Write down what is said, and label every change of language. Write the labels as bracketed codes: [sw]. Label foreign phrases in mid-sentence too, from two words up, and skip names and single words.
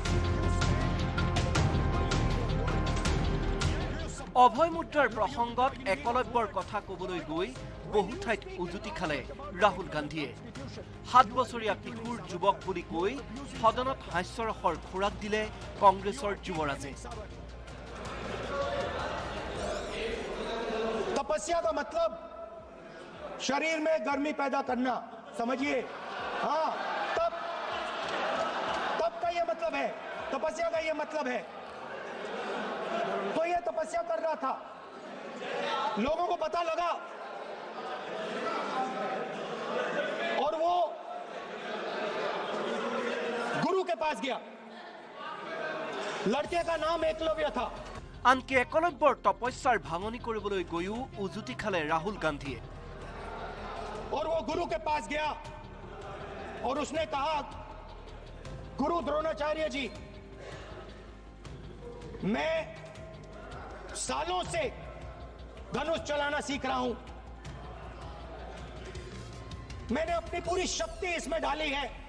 [as] অভয় মুদ্ৰাৰ প্ৰসংগত একলব্যৰ কথা ক'বলৈ গৈ বহু ঠাইত উজুতি খালে ৰাহুল গান্ধীয়ে। 7 বছৰীয়া কিশোৰ যুৱক বুলি কৈ সদনত হাস্যৰসৰ খোৰাক দিলে কংগ্ৰেছৰ যুৱৰাজে। [hi] तपस्या का मतलब शरीर में गर्मी पैदा करना, समझिए। हाँ, तब का ये मतलब है, तपस्या का ये मतलब है। तो ये तपस्या कर रहा था, लोगों को पता लगा और वो गुरु के पास गया। लड़के का नाम एकलव्य था। [as] আনকি একলব্যৰ তপস্যাৰ ভাঙনি কৰিবলৈ গৈও উজুতি খালে ৰাহুল গান্ধীয়ে। [hi] और वो गुरु के पास गया और उसने कहा, गुरु द्रोणाचार्य जी, मैं सालों से धनुष चलाना सीख रहा हूं। मैंने अपनी पूरी शक्ति इसमें डाली है।